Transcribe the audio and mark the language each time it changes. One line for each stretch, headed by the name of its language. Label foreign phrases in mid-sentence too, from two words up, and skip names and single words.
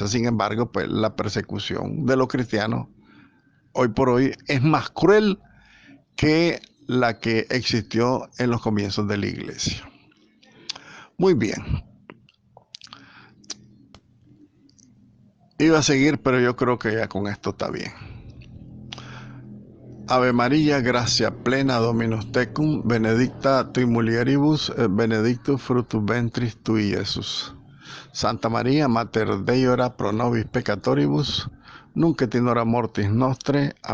Spanish: Sin embargo, pues la persecución de los cristianos hoy por hoy es más cruel que la que existió en los comienzos de la iglesia. Muy bien. Iba a seguir, pero yo creo que ya con esto está bien.
Latin: Ave María, gracia plena, Dominus tecum, benedicta tui mulieribus, benedictus fructus ventris tui, Iesus. Santa María, Mater Dei, ora pro nobis peccatoribus, nunc et in hora mortis nostre.